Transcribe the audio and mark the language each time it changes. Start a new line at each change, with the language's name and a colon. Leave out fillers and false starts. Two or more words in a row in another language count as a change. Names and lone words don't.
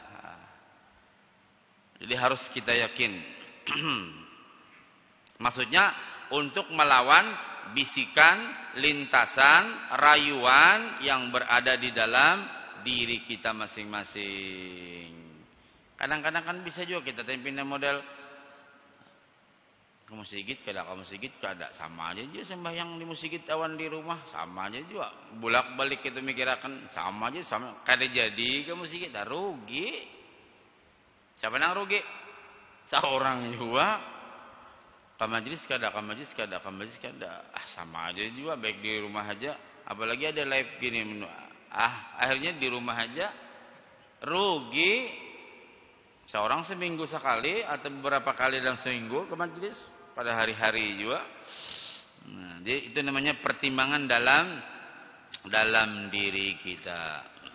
Indonesian: Jadi harus kita yakin. Maksudnya untuk melawan bisikan, lintasan, rayuan yang berada di dalam diri kita masing-masing.
Banjar: Kadang-kadang kan bisa juga kita tempinnya model ke masjid kada sama aja juga sembahyang di masjid awan di rumah sama aja juga bolak-balik kita mikirakan sama aja sama kada jadi ke masjid dah rugi.
Indonesian: Siapa yang rugi? Seorang juga.
Banjar: Ke majlis kada sama aja juga baik di rumah aja, apalagi ada live gini akhirnya di rumah aja rugi.
Indonesian: Seorang seminggu sekali atau beberapa kali dalam seminggu ke majlis pada hari-hari juga. Nah, jadi itu namanya pertimbangan dalam diri kita.